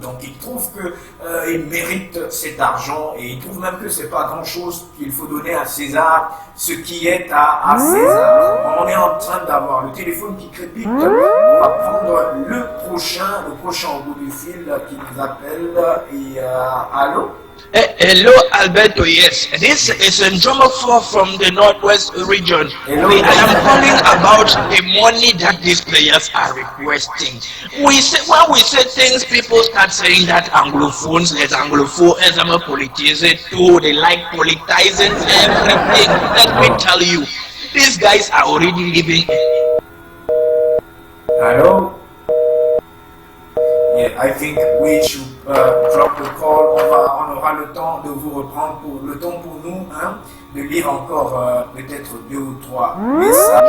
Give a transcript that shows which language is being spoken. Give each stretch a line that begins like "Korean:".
French: Donc ils trouvent qu'ils méritent cet argent et ils trouvent même que c'est pas grand-chose, qu'il faut donner à César ce qui est à César. On est en train d'avoir le téléphone qui crépite. On va prendre le prochain au bout du fil qui nous appelle. Et allô?
English: Hello, Alberto. Yes, this is Njomo from the Northwest region. Hello. I am calling about the money that these players are requesting. When we say things, people start saying that Anglophones,
French: les anglophones,
English: as I'm a politician too, they like politicizing everything. Let me tell you, these guys are already living. Hello? Yeah, I think we should drop the call.
French: On aura le temps de vous reprendre pour nous, hein, de lire encore peut-être 2 ou 3 messages.